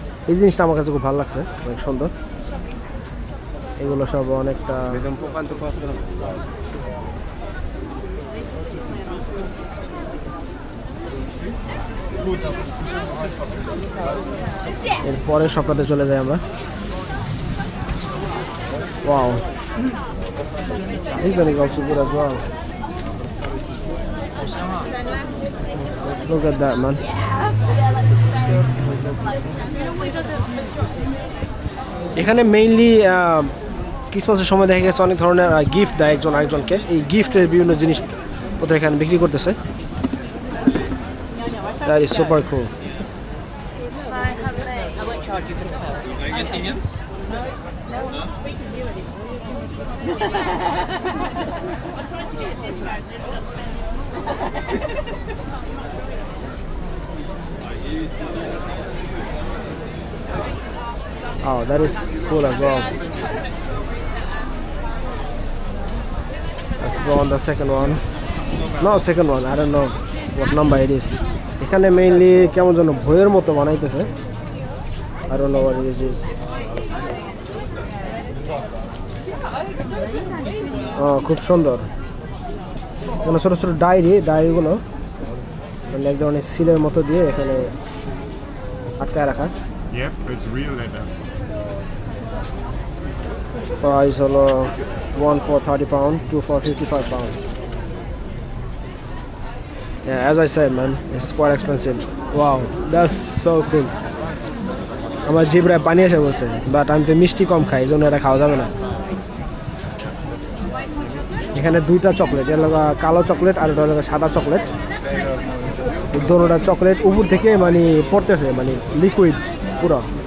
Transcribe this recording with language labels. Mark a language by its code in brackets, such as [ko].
[bn] এই জিনিসটা আমার কাছে খুব ভালো লাগছে, অনেক সুন্দর। এগুলো সব অনেকটা এরপরে সবটাতে চলে যাই আমরা। [en] Wow, these are also good as well. Look at that, man. [bn] এখানে মেইনলি ক্রিসমাসের সময় দেখা গেছে অনেক ধরনের গিফট দেয় একজন আরেকজনকে। এই গিফটের বিভিন্ন জিনিসপত্র এখানে বিক্রি করতেছে। [en] That is super cool. Oh, that is cool as well. Let's go on the second one. No, second one. I don't know what number it is. [bn] এখানে মেইনলি কেমন যেন ভয়ের মতো বানাইতেছে। [en] I don't know what it is. [bn] খুব সুন্দর। এখানে ছোটো ছোটো ডায়েরিগুলো মানে এক ধরনের সিলের মতো দিয়ে এখানে আটকায় রাখা। [en] Yep, it's real leather. [bn] Price হলো 1 for 30 pound, 2 for 55 pound. [en] Yeah, as I said, man, it's quite expensive. Wow, that's so cool. [bn] আমার জিভে পানি এসে বলছে, বাট আমি তো মিষ্টি কম খাই, এই জন্য এটা খাওয়া যাবে না। এখানে দুইটা চকলেট, এটা হলো কালো চকলেট আর এটা হলো সাদা চকলেট। দুটোটা চকলেট উপর থেকে মানে পড়তেছে, মানে লিকুইড পুরো।